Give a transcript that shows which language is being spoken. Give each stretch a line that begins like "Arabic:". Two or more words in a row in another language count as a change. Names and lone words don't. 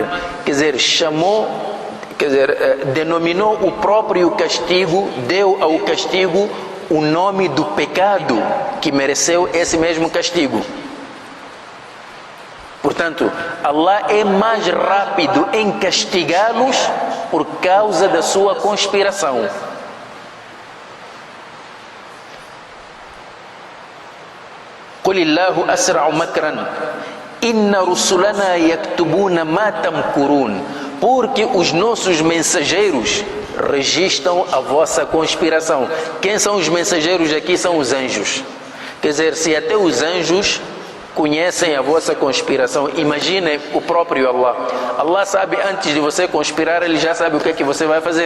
Portuguese: Quer dizer, denominou o próprio castigo, deu ao castigo o nome do pecado que mereceu esse mesmo castigo. Portanto, Allah é mais rápido em castigá-los por causa da sua conspiração.
Arabic: قل الله أسرع مكرا إن رسلنا يكتبون ما تمكرون.
Portuguese: Porque os nossos mensageiros registram a vossa conspiração. Quem são os mensageiros aqui? São os anjos. Quer dizer, se até os anjos conhecem a vossa conspiração, imaginem o próprio Allah. Allah sabe, antes de você conspirar, Ele já sabe o que é que você vai fazer.